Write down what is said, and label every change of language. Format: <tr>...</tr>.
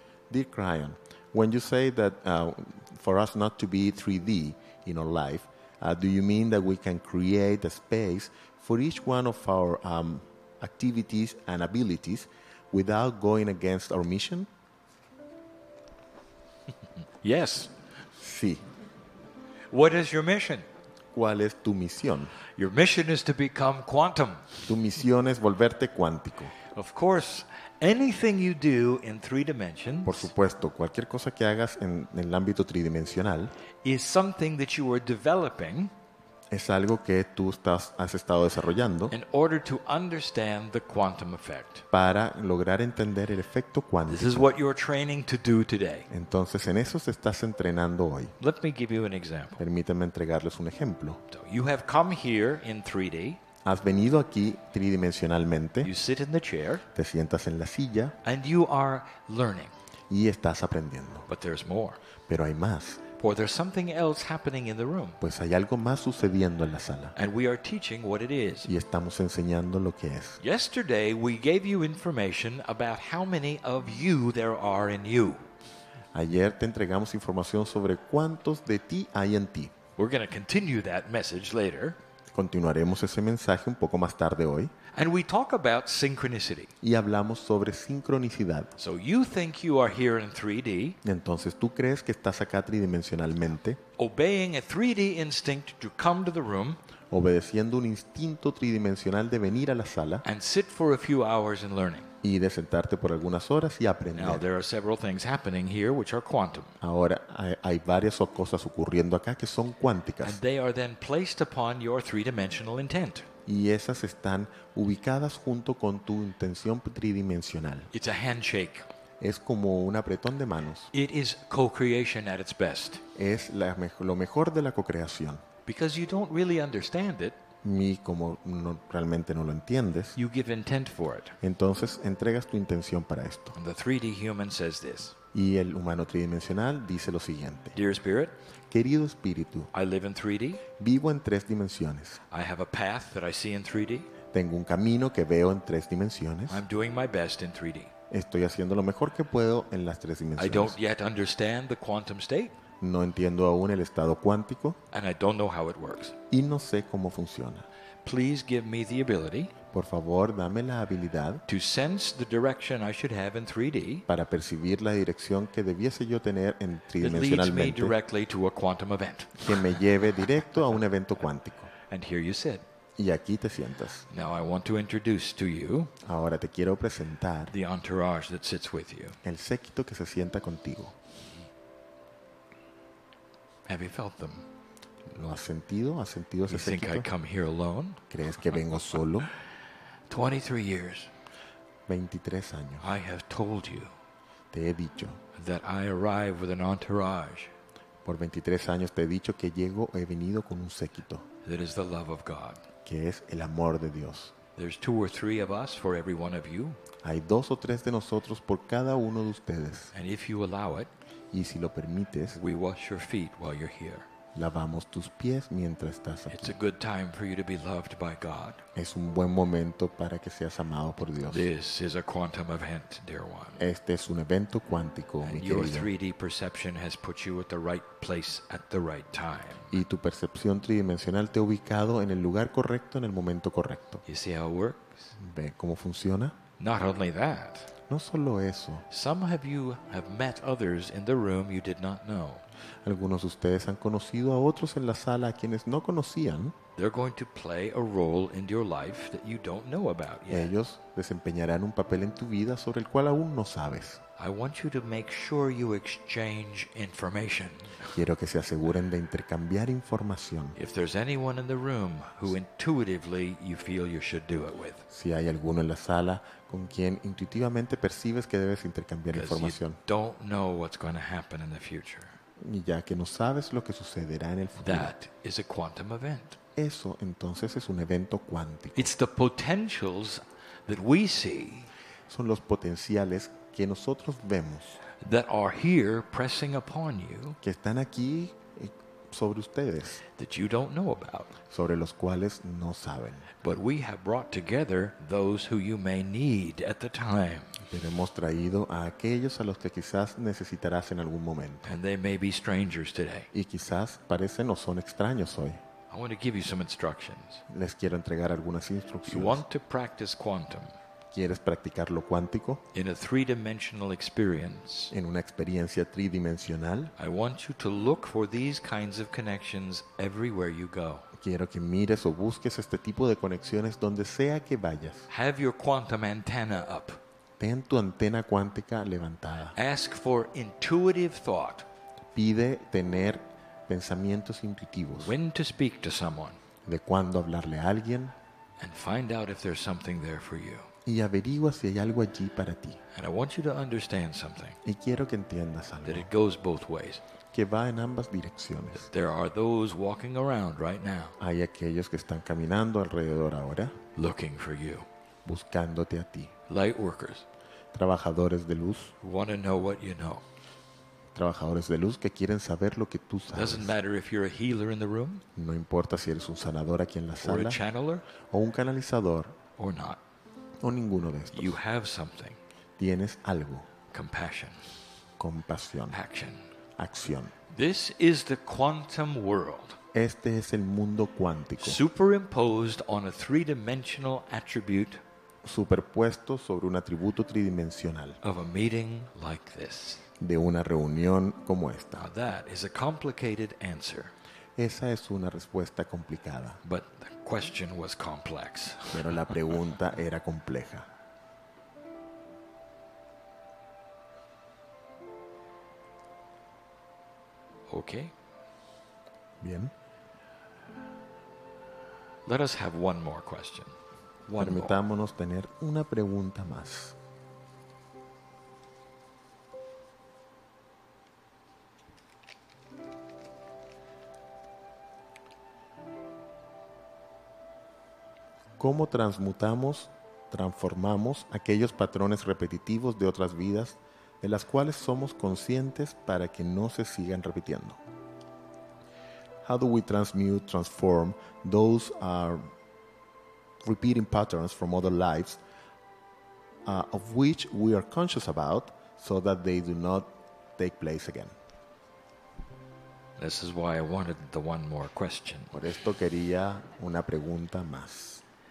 <en>Dear Kryon, when you say that for us not to be 3D in our life, do you mean that we can create a space for each one of our activities and abilities without going against our mission? Yes.</en> <es>Sí.</es> <en>What is your mission?</en> <es>¿Cuál es tu misión?</es> <en>Your mission is to become quantum.</en> <es>Tu misión es volverte cuántico.</es> <en>Of course, anything you do in 3 dimensions</en> <es>Por supuesto, cualquier cosa que hagas en el ámbito tridimensional</es> <en>is something that you are developing</en> <es>Es algo que tú has estado desarrollando</es> <en>in order to understand the quantum effect.</en> <es>para lograr entender el efecto</es> <en>This is</en> <es>cuántico.</es> <en>what you're training to do today.</en> <es>Entonces, en eso te estás entrenando hoy.</es> <en>Let me give you an example.</en> <es>Permítanme entregarles un ejemplo.</es> <en>So you have come here in 3D,</en> <es>Has venido aquí tridimensionalmente,</es> <en>you sit in the chair,</en> <es>te sientas en la silla</es> <en>and you are learning.</en> <es>y estás aprendiendo.</es> <en>But there's more.</en> <es>Pero hay más,</es> <en>For there's something else happening in the room.</en> <es>pues hay algo más sucediendo en la sala</es> <en>And we are teaching what it is.</en> <es>y estamos enseñando lo que es.</es> <en>Yesterday, we gave you information about how many of you there are in you.</en> <es>Ayer te entregamos información sobre cuántos de ti hay en ti.</es> <en>We're going to continue that message later.</en> <es>Continuaremos ese mensaje un poco más tarde hoy</es> <en>And we talk about synchronicity.</en> <es>y hablamos sobre sincronicidad.</es> <en>So you think you are here in 3D,</en> <es>Entonces tú crees que estás acá tridimensionalmente,</es> <en>obeying a 3D instinct to come to the room</en> <es>obedeciendo un instinto tridimensional de venir a la sala</es> <en>and sit for a few hours and learning.</en> <es>y de sentarte por algunas horas y</es> <en>Now,</en> <es>aprender.</es> <en>there are several things happening here which are quantum,</en> <es>Ahora hay varias cosas ocurriendo acá que son</es> <en>and</en> <es>cuánticas</es> <en>they are then placed upon your three-dimensional intent.</en> <es>y esas están ubicadas junto con tu intención tridimensional.</es> <en>It's a handshake.</en> <es>Es como un apretón de manos.</es> <en>It is co-creation at its best.</en> <es>Es lo mejor de la cocreación.</es> <en>Because you don't really understand it,</en> <es>Y como realmente no lo entiendes,</es> <en>you give intent for it.</en> <es>entonces entregas tu intención para esto.</es> <en>And the 3D human says this:</en> <es>Y el humano tridimensional dice lo siguiente.</es> <en>Dear Spirit,</en> <es>Querido espíritu,</es> <en>I live in 3D.</en> <es>vivo en 3 dimensiones.</es> <en>I have a path that I see in 3D.</en> <es>Tengo un camino que veo en 3 dimensiones.</es> <en>I'm doing my best in 3D.</en> <es>Estoy haciendo lo mejor que puedo en las 3</es> <en>I</en> <es>dimensiones.</es> <en>don't yet understand the quantum state,</en> <es>No entiendo aún el estado cuántico</es> <en>and I don't know how it works.</en> <es>y no sé cómo funciona.</es> <en>Please give me the ability</en> <es>Por favor, dame la habilidad</es> <en>to sense the direction I should have in 3D</en> <es>para percibir la dirección que debiese yo tener en</es> <en>that leads me</en> <es>tridimensionalmente</es> <en>directly to a quantum event.</en> <es>que me lleve directo a un evento cuántico.</es> <en>And here you sit.</en> <es>Y aquí te sientas.</es> <en>Now I want to introduce to you</en> <es>Ahora te quiero presentar</es> <en>the entourage that sits with you.</en> <es>el séquito que se sienta contigo.</es> <en>Have you felt them?</en> <es>¿Lo has sentido? ¿Has sentido</es> <en>You</en> <es>ese</es> <en>think I</en> <es>séquito?</es> <en>come here alone?</en> <es>¿Crees que vengo solo?</es> <en>23 years,</en> <es>23 años.</es> <en>I have told you</en> <es>Te he dicho.</es> <en>that I arrive with an entourage</en> <es>Por 23 años te he dicho que he venido con un séquito,</es> <en>that is the love of God.</en> <es>que es el amor de Dios.</es> <en>There's 2 or 3 of us for every one of you,</en> <es>Hay 2 o 3 de nosotros por cada uno de ustedes.</es> <en>and if you allow it,</en> <es>Y si lo permites,</es> <en>we wash your feet while you're here.</en> <es>lavamos tus pies mientras estás</es> <en>It's</en> <es>aquí.</es> <en>a good time for you to be loved by God.</en> <es>Es un buen momento para que seas amado por Dios.</es> <en>This is a quantum event, dear one.</en> <es>Este es un evento cuántico, mi</es> <en>And your</en> <es>querido.</es> <en>3D perception has put you at the right place at the right time.</en> <es>Y tu percepción tridimensional te ha ubicado en el lugar correcto, en el momento correcto.</es> <en>You see how it works?</en> <es>¿Ve cómo funciona?</es> <en>Not only that,</en> <es>No solo eso.</es> <en>some of you have met others in the room you did not know.</en> <es>Algunos de ustedes han conocido a otros en la sala a quienes no conocían.</es> <en>They're going to play a role in your life that you don't know about yet.</en> <es>Ellos desempeñarán un papel en tu vida sobre el cual aún no sabes.</es> <en>I want you to make sure you exchange information.</en> <es>Quiero que se aseguren de intercambiar información.</es> <en>If there's anyone in the room who intuitively you feel you should do it with,</en> <es>Si hay alguno en la sala con quien intuitivamente percibes que debes intercambiar</es> <en>because you</en> <es>información.</es> <en>don't know what's going to happen in the future.</en> <es>Y ya que no sabes lo que sucederá en el futuro.</es> <en>That is a quantum event.</en> <es>Eso entonces es un evento cuántico.</es> <en>It's the potentials that we see</en> <es>Son los potenciales que nosotros vemos,</es> <en>that are here pressing upon you</en> <es>que están aquí sobre ustedes,</es> <en>that you don't know about.</en> <es>sobre los cuales no saben.</es> <en>But we have brought together those who you may need at the time.</en> <es>Pero hemos traído a aquellos a los que quizás necesitarás en algún momento.</es> <en>And they may be strangers today.</en> <es>Y quizás parecen o son extraños hoy.</es> <en>I want to give you some instructions.</en> <es>Les quiero entregar algunas</es> <en>You</en> <es>instrucciones.</es> <en>want to practice quantum</en> <es>¿Quieres practicar lo cuántico</es> <en>in a three-dimensional experience?</en> <es>en una experiencia tridimensional?</es> <en>I want you to look for these kinds of connections everywhere you go.</en> <es>Quiero que mires o busques este tipo de conexiones donde sea que vayas.</es> <en>Have your quantum antenna up.</en> <es>Ten tu antena cuántica levantada.</es> <en>Ask for intuitive thought.</en> <es>Pide tener pensamientos intuitivos,</es> <en>when to speak to someone,</en> <es>de cuándo hablarle a alguien,</es> <en>and find out if there's something there for you.</en> <es>y averigua si hay algo allí para ti.</es> <en>And I want you to understand something,</en> <es>Y quiero que entiendas</es> <en>that</en> <es>algo,</es> <en>it goes both ways.</en> <es>que va en ambas direcciones.</es> <en>There are those walking around right now</en> <es>Hay aquellos que están caminando alrededor ahora,</es> <en>looking for you.</en> <es>buscándote a ti.</es> <en>Light workers</en> <es>Trabajadores de luz,</es> <en>who want to know what you know.</en> <es>trabajadores de luz que quieren saber lo que tú sabes.</es> <en>Doesn't matter if you're a healer in the room,</en> <es>No importa si eres un sanador aquí en la</es> <en>or a</en> <es>sala,</es> <en>channeler,</en> <es>o un canalizador,</es> <en>or not.</en> <es>o ninguno de estos.</es> <en>You have something.</en> <es>Tienes algo,</es> <en>Compassion,</en> <es>compasión,</es> <en>action.</en> <es>acción.</es> <en>This is the quantum world,</en> <es>Este es el mundo cuántico,</es> <en>superimposed on a three-dimensional attribute</en> <es>superpuesto sobre un atributo tridimensional</es> <en>of a meeting like this.</en> <es>de una reunión como esta.</es> <en>Now that is a complicated answer,</en> <es>Esa es una respuesta complicada,</es> <en>but the question was complex.</en> <es>pero la pregunta era compleja.</es> <en>Okay,</en> <es>Bien,</es> <en>let us have one more question. One more.</en> <es>permitámonos tener una pregunta más. ¿Cómo transformamos aquellos patrones repetitivos de otras vidas de las cuales somos conscientes para que no se sigan repitiendo?</es> <en>How do we transform those repeating patterns from other lives of which we are conscious about so that they do not take place again? This is why I wanted the one more question.</en> <es>Por esto quería una pregunta más.</es>